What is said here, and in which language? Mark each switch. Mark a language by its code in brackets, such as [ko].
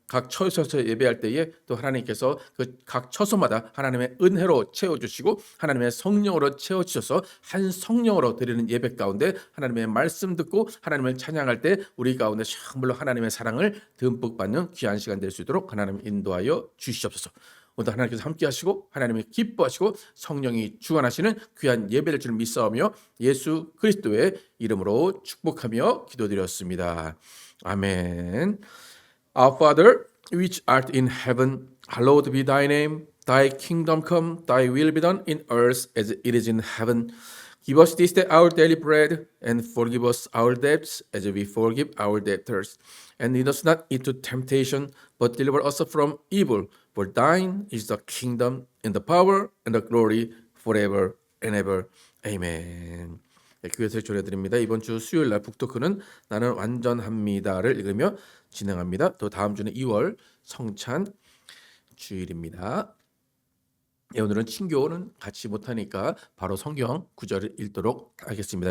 [ko] 각 처소에서 예배할 때에 또 하나님께서 그 각 처소마다 하나님의 은혜로 채워주시고 하나님의 성령으로 채워주셔서 한 성령으로 드리는 예배 가운데 하나님의 말씀 듣고 하나님을 찬양할 때 우리 가운데 정말로 하나님의 사랑을 듬뿍 받는 귀한 시간 될 수 있도록 하나님 인도하여 주시옵소서. 오늘 하나님께서 함께 하시고 하나님이 기뻐하시고 성령이 주관하시는 귀한 예배될 줄 믿사오며 예수 그리스도의 이름으로 축복하며 기도드렸습니다. 아멘. [en] Our Father, which art in heaven, hallowed be thy name. Thy kingdom come, thy will be done in earth as it is in heaven. Give us this day our daily bread, and forgive us our debts as we forgive our debtors. And lead us not into temptation, but deliver us from evil. For thine is the kingdom, and the power, and the glory, forever and ever. Amen. [ko] 네, 교회에서 전해드립니다. 이번 주 수요일 날 북토크는 나는 완전합니다를 읽으며 진행합니다. 또 다음 주는 2월 성찬 주일입니다. 네, 오늘은 친교는 같이 못하니까 바로 성경 구절을 읽도록 하겠습니다.